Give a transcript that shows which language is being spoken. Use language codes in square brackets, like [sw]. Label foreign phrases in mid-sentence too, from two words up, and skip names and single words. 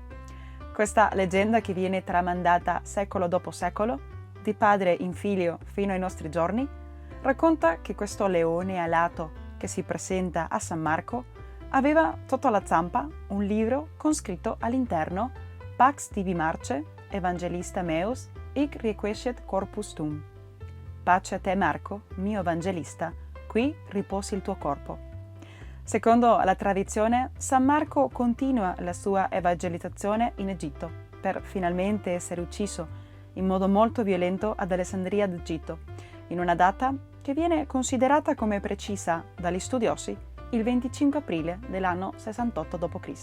[it] Questa leggenda, che viene tramandata secolo dopo secolo, di padre in figlio fino ai nostri giorni, racconta che questo leone alato che si presenta a San Marco aveva sotto la zampa un libro con scritto all'interno [la] Pax tibi marce, evangelista meus, hic requiescet corpus tuum. [it] Pace a te Marco, mio evangelista, qui riposi il tuo corpo. Secondo la tradizione, San Marco continua la sua evangelizzazione in Egitto, per finalmente essere ucciso in modo molto violento ad Alessandria d'Egitto, in una data che viene considerata come precisa dagli studiosi il 25 aprile dell'anno 68 d.C.